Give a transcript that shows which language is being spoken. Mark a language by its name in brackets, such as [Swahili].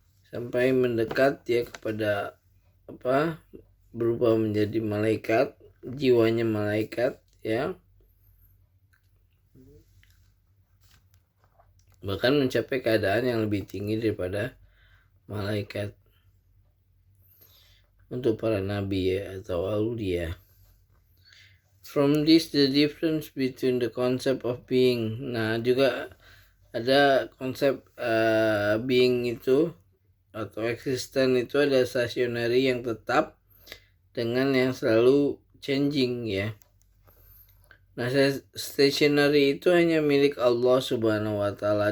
[Indonesian] sampai mendekat ya kepada berubah menjadi malaikat, jiwanya malaikat ya, bahkan mencapai keadaan yang lebih tinggi daripada malaikat untuk para nabi ya, atau aulia. [English] From this the difference between the concept of being. [Indonesian] Nah, juga ada konsep being itu atau existence itu ada stationary yang tetap dengan yang selalu changing ya. Nah, stationary itu hanya milik Allah Subhanahu wa Ta'ala.